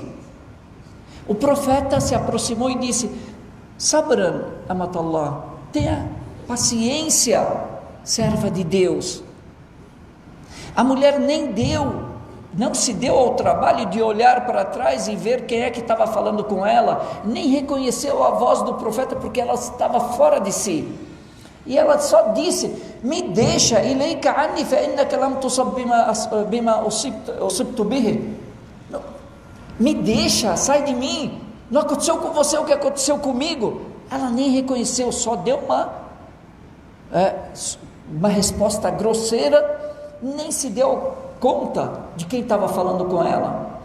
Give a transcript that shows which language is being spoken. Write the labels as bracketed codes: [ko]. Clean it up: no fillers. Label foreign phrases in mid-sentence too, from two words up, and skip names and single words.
[pt] O profeta se aproximou e disse: [ar] صبرا أمة الله, [pt] tenha paciência, serva de Deus. A mulher não se deu ao trabalho de olhar para trás e ver quem é que estava falando com ela, nem reconheceu a voz do profeta, porque ela estava fora de si, e ela só disse: me deixa, [ar] إليك عني فإنك لم تصب بما أصبت به, [pt] me deixa, sai de mim, não aconteceu com você o que aconteceu comigo. Ela nem reconheceu, só deu uma resposta grosseira, nem se deu conta de quem estava falando com ela.